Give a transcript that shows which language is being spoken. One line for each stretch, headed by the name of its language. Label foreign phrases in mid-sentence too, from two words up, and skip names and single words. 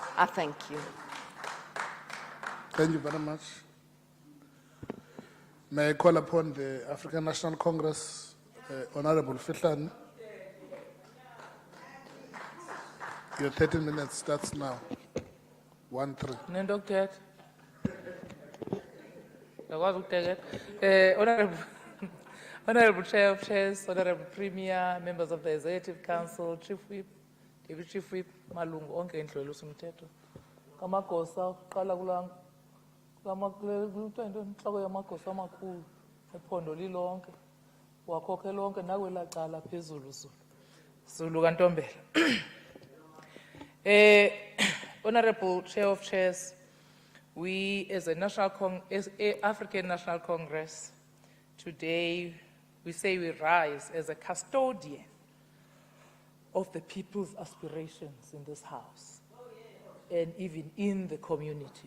English: I thank you. Thank you very much. May I call upon the African National Congress, Honourable Fihlani. Your 30 minutes starts now. 1-3.
Xhosa: Nendokuthetha. Ngakwazi ukuthetha.
English: Honorable Chair of Chairs, Honorable Premier, members of the Executive Council, Chief Whip, Deputy Chief Whip,
Xhosa: malungu onke endlelwe umthetho. Kamagosa uqala inhloko yamagosa amakhulu ephondo lilonke. Wakhokhe lonke nakwela cala phezulu Zulu kaNtombela.
English: Honorable Chair of Chairs, we as a African National Congress, today we say we rise as a custodian of the people's aspirations in this house and even in the community.